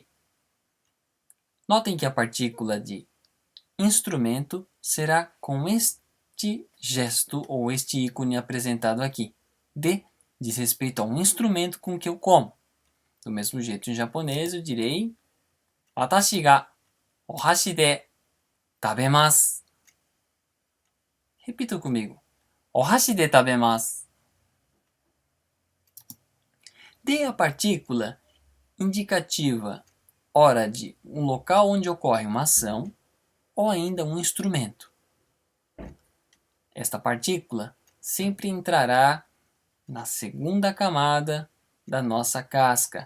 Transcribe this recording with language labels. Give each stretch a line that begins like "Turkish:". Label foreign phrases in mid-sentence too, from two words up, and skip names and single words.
Portuguese: Notem que a partícula de instrumento será com este gesto ou este ícone apresentado aqui. De diz respeito a um instrumento com que eu como. Do mesmo jeito, em japonês, eu direi
Japanese: 私がお箸で食べます.
Portuguese: Repita comigo.
Japanese: お箸で食べます.
Portuguese: Dê a partícula indicativa hora de um local onde ocorre uma ação ou ainda um instrumento. Esta partícula sempre entrará na segunda camada da nossa casca.